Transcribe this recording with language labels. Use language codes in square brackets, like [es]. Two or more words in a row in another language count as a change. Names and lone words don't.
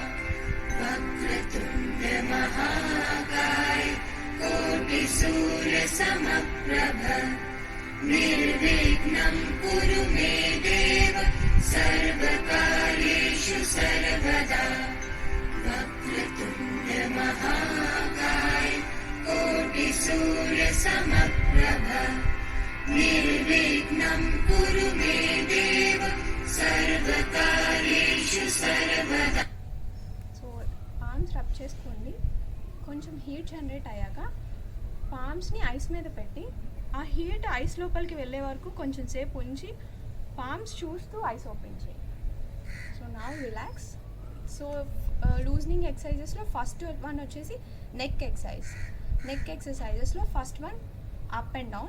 [sa] वक्रतुण्ड महाकाय कोटि सूर्य समप्रभ निर्विघ्नं कुरु मे देव सर्वकार्येषु सर्वदा. वक्रतुण्ड महाकाय कोटि सूर्य समप्रभ निर्विघ्नं कुरु मे देव सर्वकार्येषु सर्वदा. [te] సో [en] palms rub [te] చేసుకోండి. కొంచెం [en] heat generate [te] అయ్యాక పామ్స్ని ఐస్ మీద పెట్టి ఆ [en] heat eyes [te] లోపలికి వెళ్ళే వరకు కొంచెం సేపు ఉంచి పామ్స్ చూస్తూ [en] eyes open [te] చేయండి. [en] so now relax. so loosening exercises first one వచ్చేసి neck exercises first one up and down.